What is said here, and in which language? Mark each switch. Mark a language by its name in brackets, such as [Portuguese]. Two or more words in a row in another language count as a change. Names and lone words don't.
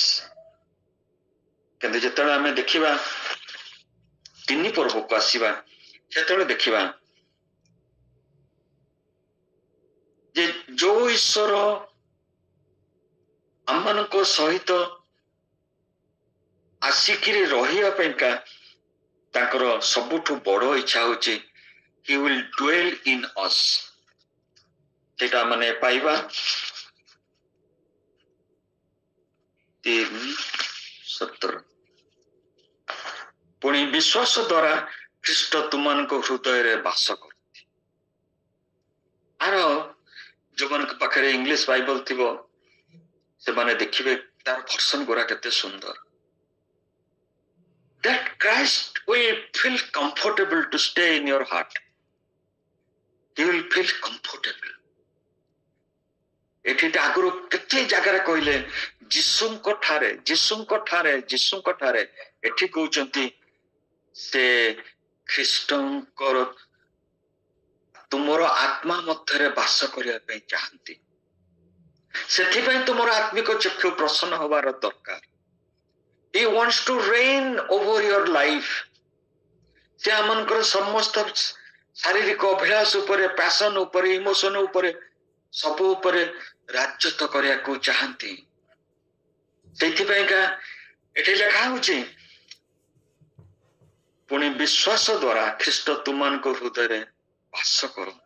[Odia] କିନ୍ତୁ ଯେତେବେଳେ ଆମେ ଦେଖିବା 3 ପର୍ବକୁ ଆସିବା ସେତେବେଳେ ଦେଖିବା ଯେ ଯୋଉ ଈଶ୍ୱର ଆମମାନଙ୍କ ସହିତ ଆସିକିରି ରହିବା ପାଇଁକା ତାଙ୍କର ସବୁଠୁ ବଡ ଇଚ୍ଛା ହଉଛି [English] he will dwell in us। [Odia] ସେଟା ମାନେ ପାଇବା 3:17 ପୁଣି ବିଶ୍ୱାସ ଦ୍ୱାରା ଖ୍ରୀଷ୍ଟ ତୁମମାନଙ୍କ ହୃଦୟରେ ବାସ କରନ୍ତି। ଆର ଯୋଉମାନଙ୍କ ପାଖରେ ଇଂଲିଶ ବାଇବଲ ଥିବ ସେମାନେ ଦେଖିବେ ତାର ଭର୍ସନ ଗୁରା କେତେ ସୁନ୍ଦର। [English] That Christ will feel comfortable to stay in your heart. He will feel comfortable. [Odia] ଏଠି ଆଗରୁ କେତେ ଜାଗାରେ କହିଲେ ଯୀଶୁଙ୍କ ଠାରେ ଏଠି କହୁଛନ୍ତି ସେ ଖ୍ରୀଷ୍ଟଙ୍କର ତୁମର ଆତ୍ମା ମଧ୍ୟରେ ବାସ କରିବା ପାଇଁ ଚାହାନ୍ତି। ସେଥିପାଇଁ ତୁମର ଆତ୍ମିକ ଚକ୍ଷୁ ପ୍ରସନ୍ନ ହବାର ଦରକାର। [English] He wants to reign over your life. [Odia] ସେ ଆମମାନଙ୍କର ସମସ୍ତ ଶାରୀରିକ ଅଭିଳାଷ ଉପରେ, ପ୍ୟାସନ ଉପରେ, ଇମୋସନ ଉପରେ, ସବୁ ଉପରେ ରାଜତ୍ୱ କରିବାକୁ ଚାହାନ୍ତି। ସେଇଥିପାଇଁକା ଏଠି ଲେଖା ହଉଛି ପୁଣି ବିଶ୍ୱାସ ଦ୍ୱାରା ଖ୍ରୀଷ୍ଟ ତୁମମାନଙ୍କ ହୃଦୟରେ ବାସ କରନ୍ତି।